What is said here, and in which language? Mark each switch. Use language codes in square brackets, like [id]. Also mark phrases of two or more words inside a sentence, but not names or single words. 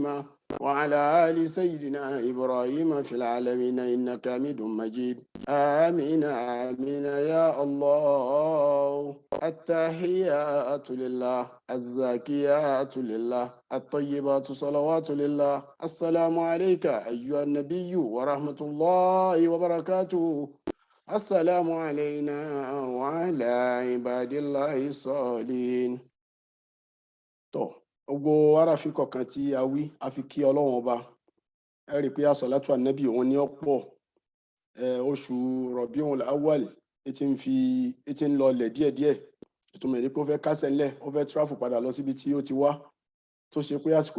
[ar] وعلى آل سيدنا إبراهيم في العالمين إنك حميد مجيد آمين آمين يا الله التحيات لله الزاكيات لله الطيبات صلوات لله السلام عليك أيها النبي ورحمة الله وبركاته السلام علينا وعلى عباد الله الصالحين. [yo] Gbogbo aráàfin kọ̀ọ̀kan tí a wí a fi kí Ọlọ́run ọba ẹ rí i pé àsàlátù ànábì òun ní ọ̀pọ̀ oṣù Rọ̀bíùl Awwal ti ń lọlẹ̀ díẹ̀díẹ̀ ìtumọ̀ ní pé ó fẹ́ kásẹ̀ ńlẹ̀ ó fẹ́ tráfù padà lọ síbi tí ó ti wá tó ṣe pé àsìkò